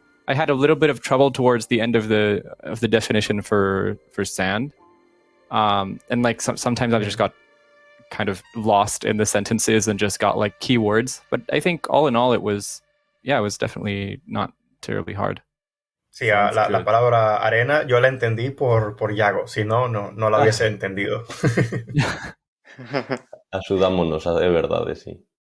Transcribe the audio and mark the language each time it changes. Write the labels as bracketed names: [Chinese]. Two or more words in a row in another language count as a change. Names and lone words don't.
[English] I had a little bit of trouble towards the end of the definition for sand. And like sometimes I just got kind of lost in the sentences and just got like keywords. But I think all in all, it was definitely not terribly hard. [Spanish] Sí, la palabra arena yo la entendí por Yago, si no la hubiese entendido. [Galician] Axudámonos, é verdade, sí.